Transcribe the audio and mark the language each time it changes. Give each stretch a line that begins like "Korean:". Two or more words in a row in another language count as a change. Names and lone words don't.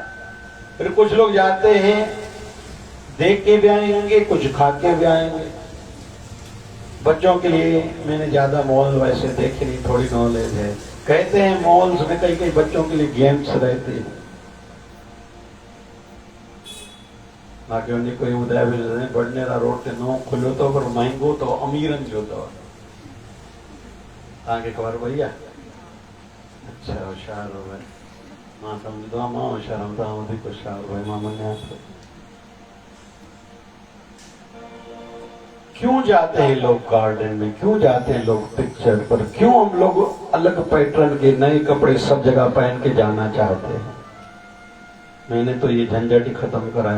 Hindi: फिर कुछ लोग जाते हैं, देख के भी आएंगे, कुछ खा के भी आएंगे। बच्चों के लिए मैंने ज्यादा मॉल वैसे देखे नहीं, थोड़ी नॉलेज है। कहते हैं मॉल्स में कई बच्चों के लिए गेम्स रहते हैं। बाकी उन्हें कोई उदय भी
Sindhi: बड़नेरा रोड ते नओं खुलियो तो, पर महांगो तो अमीरन जो तो। तव्हांखे ख़बर भैया?
Hindi: अच्छा, होशियार हो भाई,
Sindhi: मां समझदो आहियां, मां होशियार आहियां, तव्हां वधीक होशियार भाई, मां मञिया थो।
Hindi: क्यों जाते हैं लोग गार्डन में, क्यों जाते हैं लोग पिक्चर पर, क्यों हम लोग अलग पैटर्न के नए कपड़े सब जगह पहन के जाना चाहते हैं? मैंने तो ये झंझट ही खत्म कराया।